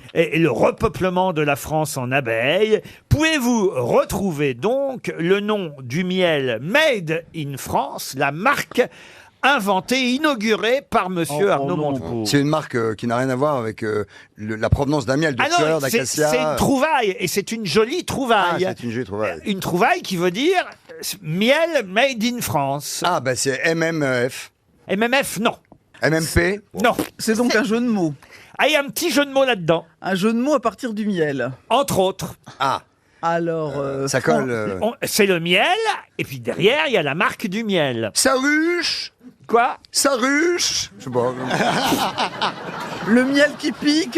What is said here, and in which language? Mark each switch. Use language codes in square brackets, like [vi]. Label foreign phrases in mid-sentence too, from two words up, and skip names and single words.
[fr] et le repeuplement de la France en abeilles. Pouvez-vous retrouver donc le nom du miel [en] Made in France, [fr] la marque inventée, inaugurée par monsieur Arnaud Montebourg. C'est une marque qui n'a rien à voir avec la provenance d'un miel de Ah non, fleurs, c'est d'acacia. une trouvaille, et c'est une jolie trouvaille. Ah, c'est une jolie trouvaille. Une trouvaille qui veut dire miel [en] made in France. [fr] Ah, bah c'est MMF. MMF, non. MMP. Non. C'est donc un jeu de mots. Ah, il y a un petit jeu de mots là-dedans. Un jeu de mots à partir du miel. Entre autres. Ah. Alors, ça colle. C'est le miel, et puis derrière, il y a la marque du miel. Ça ruche. Quoi? Ça ruche. Je sais pas. Le miel qui pique.